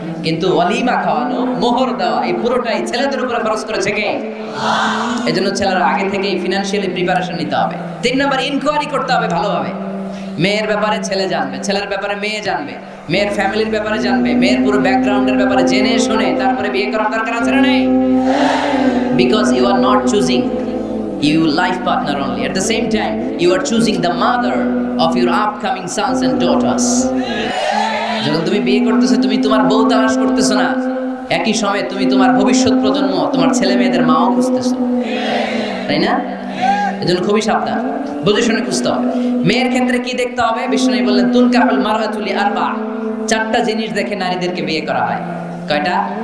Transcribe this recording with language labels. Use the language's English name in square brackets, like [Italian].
[Bangla] কিন্তু ওয়ালিমা খাওয়ানো, মোহর দেওয়া, এই পুরোটাই ছেলেদের উপরে খরচ করেছে কে? এজন্য ছেলেরা আগে থেকেই ফিনান্সিয়ালি প্রিপারেশন নিতে হবে। 3 নাম্বার, ইনকোয়ারি করতে হবে ভালোভাবে। মেয়ের ব্যাপারে ছেলে জানবে, ছেলের ব্যাপারে মেয়ে জানবে, মেয়ের ফ্যামিলির ব্যাপারে জানবে, মেয়ের পুরো ব্যাকগ্রাউন্ডের ব্যাপারে জেনে শুনে তারপরে বিয়ে করার দরকার আছে না নেই? [English] Because you are not choosing your life partner only, at the same time you are choosing the mother of your upcoming sons and daughters. [Bangla] যখন তুমি বিয়ে করতেছো, তুমি তোমার বউ তালাশ করতেছো না, একই সময়ে তুমি তোমার ভবিষ্যৎ প্রজন্ম, তোমার ছেলে মেয়েদের মাও খুঁজতেছো, তাই না? এজন্য খুবই সাবধান, বুঝে শুনে খুঁজতে হবে। মেয়ের ক্ষেত্রে কি দেখতে হবে? বিষ্ণু বললেন [Arabic] তুনকাহুল মারআতু লিআরবা, [Bangla] 4টা জিনিস দেখে নারীদেরকে বিয়ে করা হয়। কয়টা?